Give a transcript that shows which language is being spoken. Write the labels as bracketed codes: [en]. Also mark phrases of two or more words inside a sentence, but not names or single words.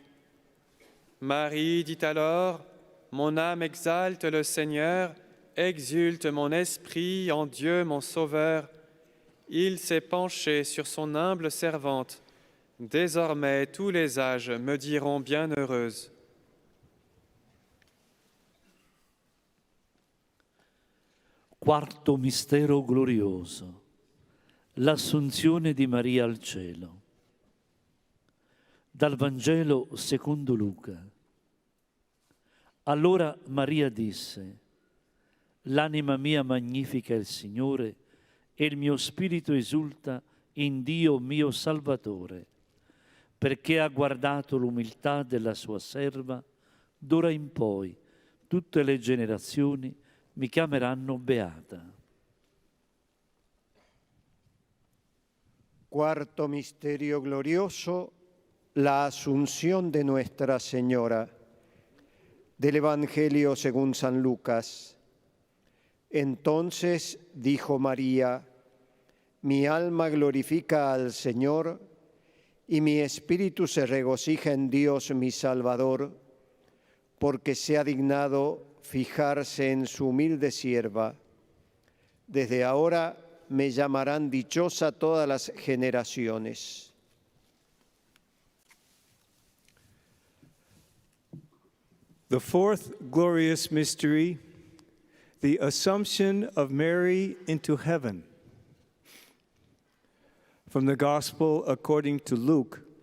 [fr] Marie dit alors, « Mon âme exalte le Seigneur, exulte mon esprit en Dieu mon Sauveur. Il s'est penché sur son humble servante. Désormais tous les âges me diront bienheureuse. » [it] Quarto mistero glorioso, l'Assunzione di Maria al cielo. Dal Vangelo secondo Luca. Allora Maria disse: «L'anima mia magnifica il Signore e il mio spirito esulta in Dio mio Salvatore, perché ha guardato l'umiltà della sua serva. D'ora in poi tutte le generazioni mi chiameranno beata». [es] Cuarto misterio glorioso, la Asunción de Nuestra Señora. Del Evangelio según San Lucas. Entonces dijo María: «Mi alma glorifica al Señor, y mi espíritu se regocija en Dios mi Salvador, porque se ha dignado fijarse en su humilde sierva. Desde ahora me llamarán dichosa todas las generaciones». [en] The fourth glorious mystery, the Assumption of Mary into heaven. From the Gospel according to Luke.